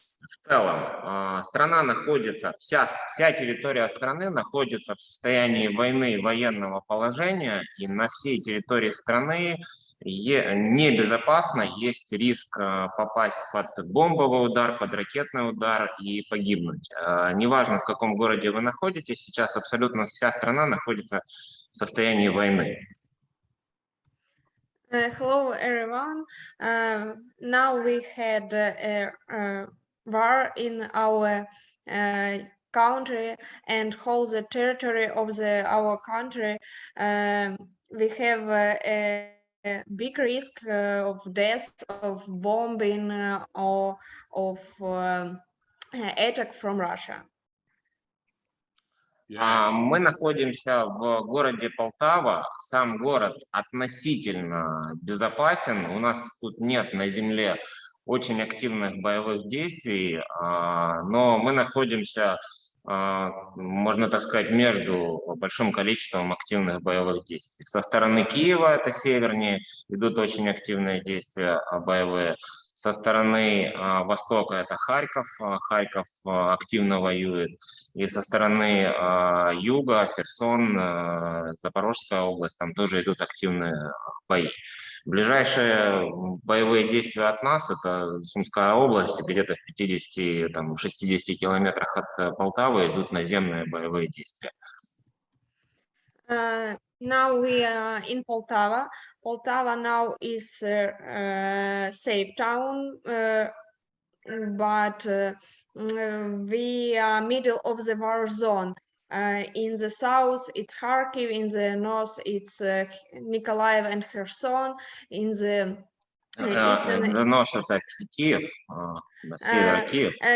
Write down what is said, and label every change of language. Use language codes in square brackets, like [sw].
[ru] В целом, страна находится, вся территория страны находится в состоянии войны, военного положения, и на всей территории страны небезопасно, есть риск попасть под бомбовый удар, под ракетный удар и погибнуть. Неважно, в каком городе вы находитесь, сейчас абсолютно вся страна находится в состоянии войны. [en] Hello, everyone. Now we had a war in our country, and whole the territory of our country. We have a big risk of death, of bombing, or of attack from Russia. [ru] Мы находимся в городе Полтава. Сам город относительно безопасен. У нас тут нет на земле очень активных боевых действий, но мы находимся, можно так сказать, между большим количеством активных боевых действий. Со стороны Киева, это севернее, идут очень активные действия боевые. Со стороны востока это Харьков. Харьков активно воюет. И со стороны юга, Херсон, Запорожская область, там тоже идут активные бои. Ближайшие боевые действия от нас — это Сумская область, где-то в 50-60 километрах от Полтавы идут наземные боевые действия. [en] Now we are in Poltava. Poltava now is a safe town, but we are middle of the war zone. In the south, it's Kharkiv. In the north, it's Nikolaev and Kherson. In the eastern, the north, [ru] это Киев, на север Киев.